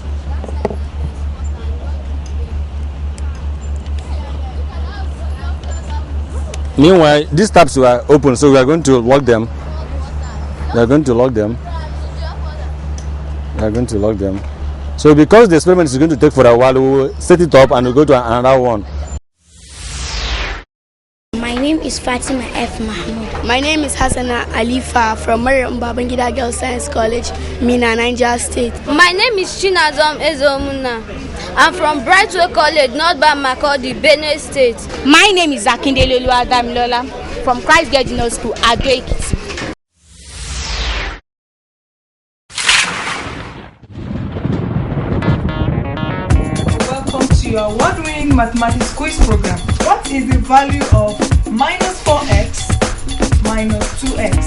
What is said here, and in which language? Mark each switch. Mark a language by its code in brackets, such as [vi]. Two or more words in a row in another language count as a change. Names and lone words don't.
[en] Meanwhile, these tabs were open, so we are going to lock them. So because the experiment is going to take for a while, we will set it up and we'll go to another one. My name is Fatima F. Mahmoud. My name is Hassana Alifa from Mariam Babangida Girls Science College, Mina, Niger State. My name is Chinazom Ezomuna. I'm from Brightway College, North Makodi, Benue State. My name is Akindele Adamilola from Christ Girls School, Ado Ekiti. Welcome to your award-winning mathematics quiz program. What is the value of minus 4x minus 2x?